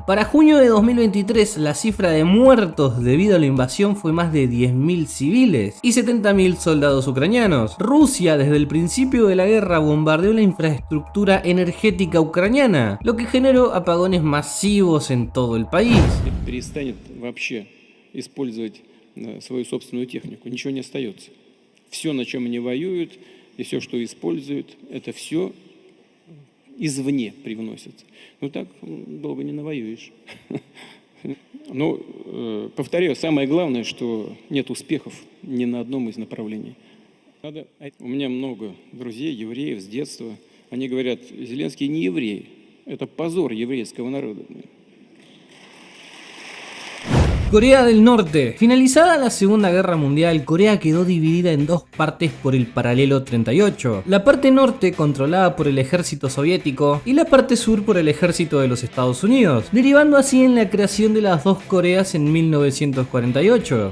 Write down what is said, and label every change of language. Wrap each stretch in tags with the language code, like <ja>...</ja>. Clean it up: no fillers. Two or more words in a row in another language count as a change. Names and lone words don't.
<es>Para junio de 2023, la cifra de muertos debido a la invasión fue más de 10.000 civiles y 70.000 soldados ucranianos. Rusia, desde el principio de la guerra, bombardeó la infraestructura energética ucraniana, lo que generó apagones masivos en todo el país.</es> <ru>Перестанет вообще использовать свою собственную технику, ничего не остается. Все, на чем они воюют, и все, что используют, это все извне привносится. Ну так долго не навоюешь. Но, повторяю, самое главное, что нет успехов ни на одном из направлений. У меня много друзей, евреев с детства. Они говорят, Зеленский не еврей, это позор еврейского народа.</ru> <es>Corea del Norte. Finalizada la Segunda Guerra Mundial, Corea quedó dividida en dos partes por el paralelo 38. La parte norte controlada por el ejército soviético y la parte sur por el ejército de los Estados Unidos, derivando así en la creación de las dos Coreas en 1948.</es>